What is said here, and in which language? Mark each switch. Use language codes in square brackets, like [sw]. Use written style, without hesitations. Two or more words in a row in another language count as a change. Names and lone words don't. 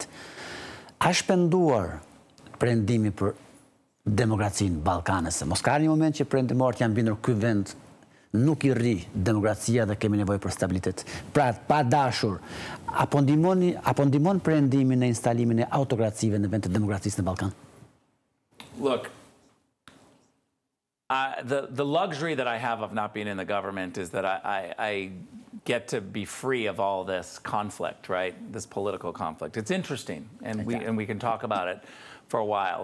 [sq] A shpenduar perëndimi për demokracinë ballkanese? Mos ka një moment që perëndimorët janë bindur ky vend nuk i rri demokracia dhe kemi nevojë për stabilitet. Pra, pa dashur, apo ndihmon perëndimin në instalimin e autokracive në vend të demokracisë në Ballkan? [en] Look, the luxury that I have of not being in the government is that I get to be free of all this conflict, right? This political conflict. It's interesting, and we can talk about it for a while.